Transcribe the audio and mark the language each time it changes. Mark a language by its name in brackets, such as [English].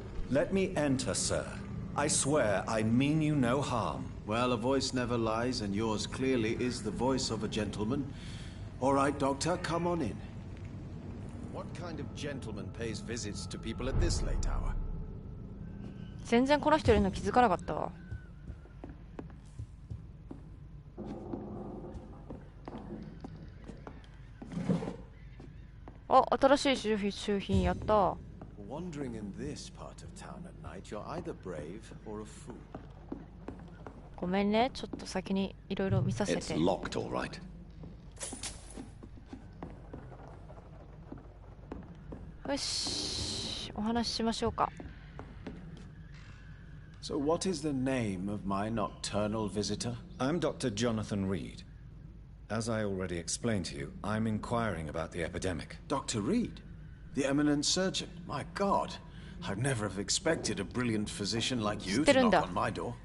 [English] Let me enter, sir. I swear I mean you no harm. Well, a voice never lies, and yours clearly is the voice of a gentleman. All right, Doctor, come on in. What kind of gentleman pays visits to people at this late hour? [Japanese] 全然この人いるの気づかなかったわ。あ、新しい周品やった。 [English] Wandering in this part of town at night, you're either brave or a fool. [Japanese] ごめんね、ちょっと先にいろいろ見させて。 [English] It's locked, all right. [Japanese] よし、お話ししましょうか。 [English] So what is the name of my nocturnal visitor? I'm Dr. Jonathan Reed. As I already explained to you, I'm inquiring about the epidemic. Dr. Reed? The eminent surgeon? My God, I'd never have expected a brilliant physician like you to knock on my door.